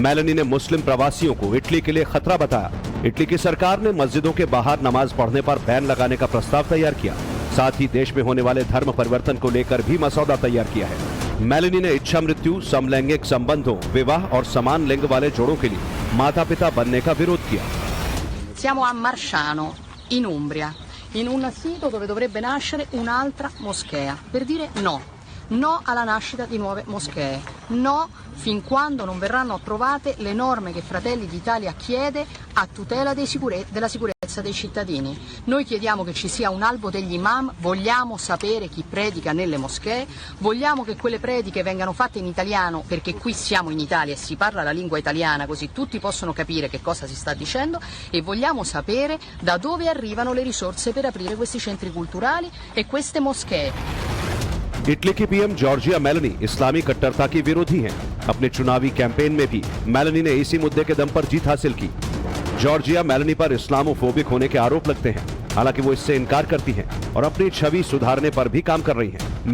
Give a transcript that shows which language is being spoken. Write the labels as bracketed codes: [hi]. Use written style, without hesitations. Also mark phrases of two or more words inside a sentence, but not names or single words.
[hi] मेलेनी ने मुस्लिम प्रवासियों को इटली के लिए खतरा बताया। इटली की सरकार ने मस्जिदों के बाहर नमाज पढ़ने पर बैन लगाने का प्रस्ताव तैयार किया। साथ ही देश में होने वाले धर्म परिवर्तन को लेकर भी मसौदा तैयार किया है। मेलेनी ने इच्छा मृत्यु, समलैंगिक संबंधों, विवाह और समान लिंग वाले जोड़ों के लिए माता पिता बनने का विरोध किया। [it] Siamo a Marsciano, in Umbria, in un sito dove dovrebbe nascere un'altra moschea, per dire no. No alla nascita di nuove moschee, no fin quando non verranno approvate le norme che Fratelli d'Italia chiede a tutela della sicurezza dei cittadini. Noi chiediamo che ci sia un albo degli imam, vogliamo sapere chi predica nelle moschee, vogliamo che quelle prediche vengano fatte in italiano perché qui siamo in Italia e si parla la lingua italiana così tutti possono capire che cosa si sta dicendo e vogliamo sapere da dove arrivano le risorse per aprire questi centri culturali e queste moschee. [hi] इटली की पीएम जॉर्जिया मेलेनी इस्लामी कट्टरता की विरोधी हैं। अपने चुनावी कैंपेन में भी मेलेनी ने इसी मुद्दे के दम पर जीत हासिल की। जॉर्जिया मेलेनी पर इस्लामोफोबिक होने के आरोप लगते हैं, हालांकि वो इससे इनकार करती हैं और अपनी छवि सुधारने पर भी काम कर रही हैं।